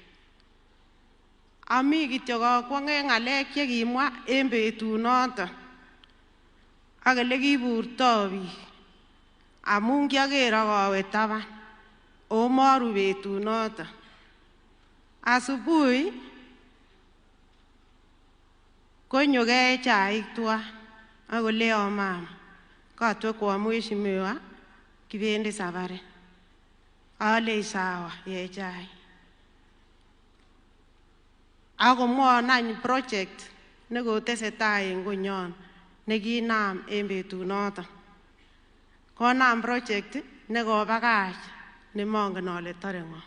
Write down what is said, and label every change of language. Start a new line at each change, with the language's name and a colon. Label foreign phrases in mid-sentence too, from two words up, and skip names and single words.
Kalenjin: Ami kityo kakwonge ng'alek chekimwa en betunoton ak olekiburto biik amun kiaker akawe taban o moru betunoton. Asubuhi konyo kee chaik tuan akoleon mama katwe
Swahili: kwa mheshimiwa
Kalenjin: kibendi safari. Ale sawa ye chaik. Akomwon any project nekotesetai en konyon nekinam en betunoton. Konam project nekobakach nemongen ale tore ng'o.